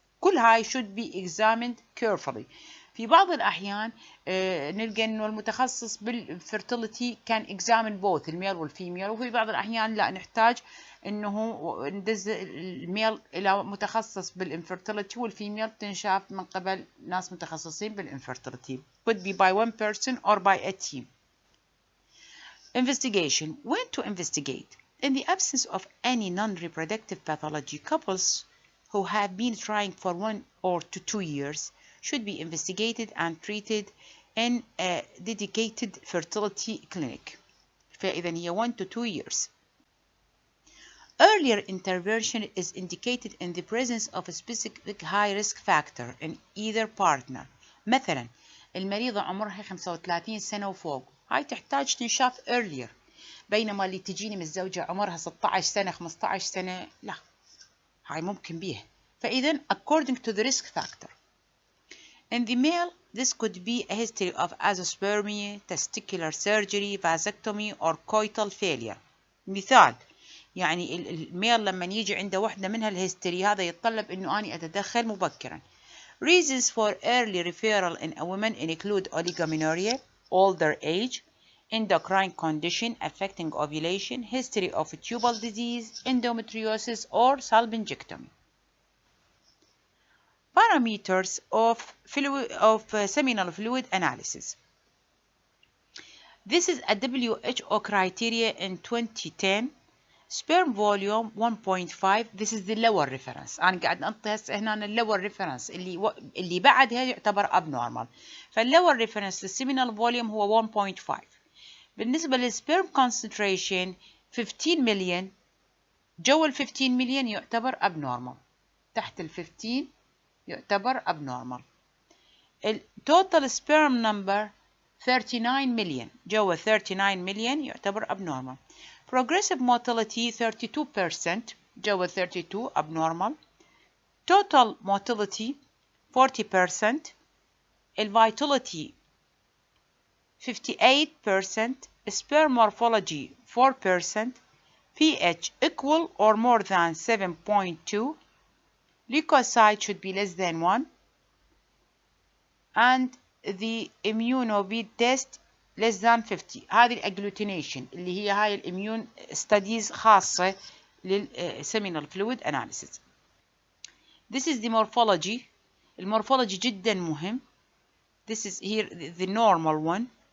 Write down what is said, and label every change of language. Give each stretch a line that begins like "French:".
Arabic: كل هاي
English: should be examined carefully.
Arabic: في بعض الأحيان نلقى إنه المتخصص بالفرتيليتي كان examine both الميل والفيميل، وفي بعض الأحيان لا نحتاج إنه ندز الميل إلى متخصص بالinfertility والفيميل تنشاف من قبل ناس متخصصين بالinfertility.
English: Could be by one person or by a team. Investigation. When to investigate? In the absence of any non-reproductive pathology, couples who have been trying for 1 or 2 years should be investigated and treated in a dedicated fertility clinic.
Arabic: فإذا هي
English: 1 to 2 years. Earlier intervention is indicated in the presence of a specific high risk factor in either partner.
Arabic: مثلا المريضة عمرها 35 سنة وفوق، هاي تحتاج تنشاف earlier، بينما اللي تجيني متزوجة عمرها 16 سنة 15 سنة لا، هاي ممكن بيها. فإذا
English: according to the risk factor. In the male, this could be a history of azoospermia, testicular surgery, vasectomy, or coital failure.
Arabic: مثال يعني الميل لما يجي عنده واحدة منها الهيستوري هذا يتطلب إنه أنا أتدخل مبكرا.
English: Reasons for early referral in a woman include oligomenorrhea, older age, endocrine condition affecting ovulation, history of tubal disease, endometriosis, or salpingectomy. Parameters of seminal fluid analysis. This is a WHO criteria in 2010. Sperm volume 1.5. This is the lower reference.
Arabic: أنا قاعد أنطي هسه هنا lower reference اللي بعدها يعتبر abnormal. فالlower reference للseminal volume هو 1.5. بالنسبة للsperm concentration 15 مليون، جوا 15 مليون يعتبر abnormal. تحت 15 يعتبر abnormal. total sperm number 39 مليون، جوا 39 مليون يعتبر abnormal.
English: Progressive motility 32%، جوا 32 abnormal. Total motility 40%. Vitality 58%. Sperm morphology 4%. pH equal or more than 7.2. Leukocyte should be less than 1. And the immunovid test less than 50.
Arabic: هذه الاجلوتينيشن اللي هي هاي الاميون ستاديز خاصة للسيمينال فلويد اناليسيس.
English: This is the morphology.
Arabic: المورفولوجي جدا مهم.
English: This is here the normal one.